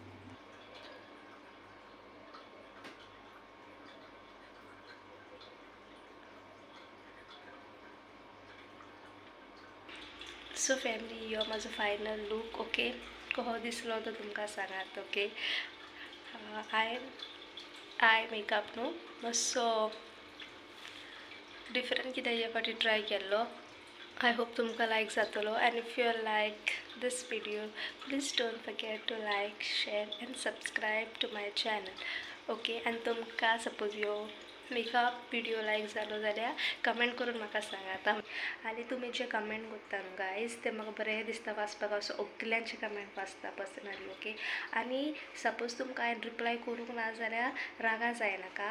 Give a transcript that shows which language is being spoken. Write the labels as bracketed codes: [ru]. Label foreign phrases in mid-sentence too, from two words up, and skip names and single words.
[kok] सो फॅमिली, यो माझो [en] final look. [kok] ओके, कसो दिसलो तो तुमकां सांगात. ओके, आय मेकअप न्हू मातसो डिफरंट कितें ह्या फावटी ट्राय केल्लो. [en] I hope [kok] तुमकां लायक जातलो. [en] And if you like this video, please don't forget to like, share and subscribe to my channel. [kok] Okay, and तुमकां सपोज यो [en] makeup video [kok] लायक जालो जाल्यार कमेंट करून म्हाका सांगात. आनी तुमी जे कमेंट करता न्हू गायज, ते म्हाका बरें दिसता वाचपाक. असो सगल्यांचे कमेंट वाचता पर्सनली. ओके, आनी सपोज तुमकां हांवें रिप्लाय करूंक ना जाल्यार रागा जायनाका.